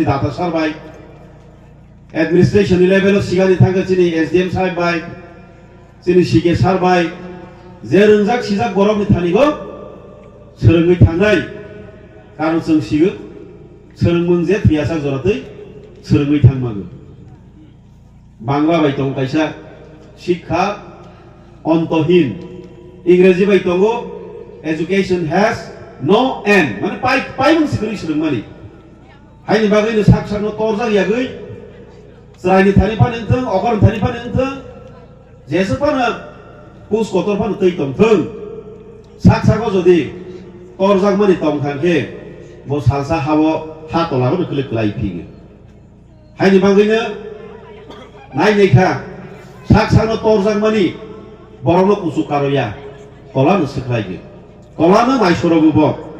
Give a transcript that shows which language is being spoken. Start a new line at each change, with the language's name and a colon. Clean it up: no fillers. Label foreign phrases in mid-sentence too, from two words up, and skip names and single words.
Bodo: दाता सारबाय एडमिनिस्ट्रेशन लेभेलाव सिगांनि थांगो जेरै एसडीएम सारबाय जेरै सिके सारबाय जे रोंजाक सिजाक गरमनि थानिखौ सोलोङै थांनाय कारण जों सिगो सोलोंमोन जे थैयासा जरातै सोलोङै थांमागो बांला बाय दं कायसा
Hindi: शिक्षा अन्तहीन
Bodo: इंराजी बाय दङ
English: education has no end
Bodo: माने पाइ मोनसे गरि सोलों माने हायनि बागैनो साकसानो तरजा यागै जायनि थानि फानथों अगरन थानि फानथों जेसे फानो पुस कतर फानो तै दंथों साकसाखौ जदि तरजाक माने दंखांखे बो सालसा हावो हा तलाबो नखले लाइफिगो हायनि बागैनो नायनायखा साकसानो तरजाक माने बरनो कुसु कारोया तलानो सख्लाइगो तलानो नायसरबो ब